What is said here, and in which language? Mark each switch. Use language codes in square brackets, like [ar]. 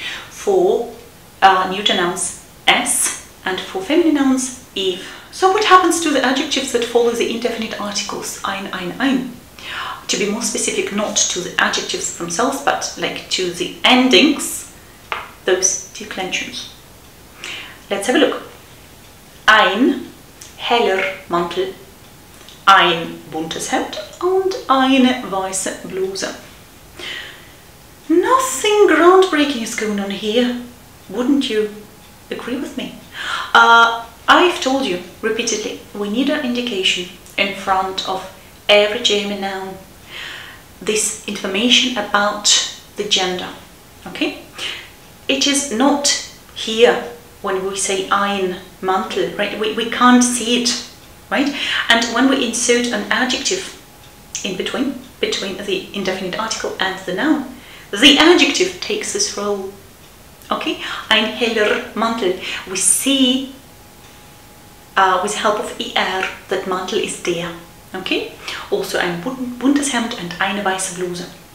[en] For neuter nouns, s, and for feminine nouns, eve. So what happens to the adjectives that follow the indefinite articles ein? To be more specific, not to the adjectives themselves, but like to the endings, those declensions. Let's have a look. [de] Ein heller Mantel, ein buntes Hemd und eine weiße Bluse. [en] Nothing groundbreaking is going on here, wouldn't you agree with me? I've told you repeatedly, we need an indication in front of every German noun. This information about the gender, okay? It is not here when we say ein Mantel, right? We can't see it, right? And when we insert an adjective in between the indefinite article and the noun, the adjective takes this role. [de] Okay, ein heller Mantel. [en] We see with the help of er that Mantel is der. [de] Okay, also ein buntes Hemd and eine weiße Bluse.